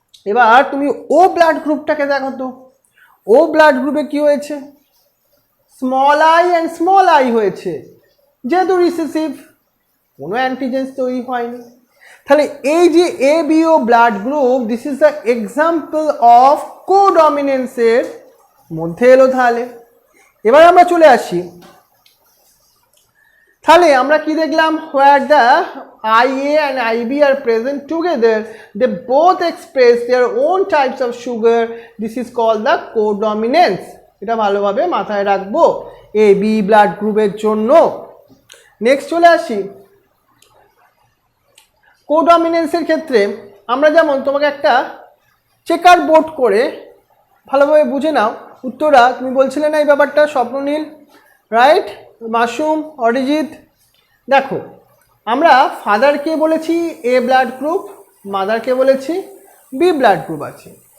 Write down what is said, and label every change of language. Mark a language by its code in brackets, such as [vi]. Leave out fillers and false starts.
[bn] এবার তুমি ও ব্লাড গ্রুপটাকে দেখো তো, ও ব্লাড গ্রুপে কি হয়েছে, small I and small I হয়েছে, যেহেতু রিসেসিভ কোনো অ্যান্টিজেন্স তৈরি হয়নি। তাহলে এই যে A B O blood group, [en] this is the example of [bn] কোডমিনেন্সের মধ্যে এলো। তাহলে এবার আমরা চলে আসি, তাহলে আমরা কি দেখলাম, [en] where the IA and IB are present together, they both express their own types of sugar. This is called the codominance. [bn] এটা ভালোভাবে মাথায় রাখবো এ বি ব্লাড গ্রুপের জন্য। নেক্সট চলে আসি, কোডমিনেন্সের ক্ষেত্রে আমরা যেমন তোমাকে একটা চেকার বোর্ড করে ভালোভাবে বুঝে নাও। উত্তরা তুমি বলছিলে না এই ব্যাপারটা, স্বপ্ননীল রাইট, মাসুম, অরিজিৎ, দেখো আমরা ফাদারকে বলেছি এ ব্লাড গ্রুপ, মাদারকে বলেছি বি ব্লাড গ্রুপ আছে।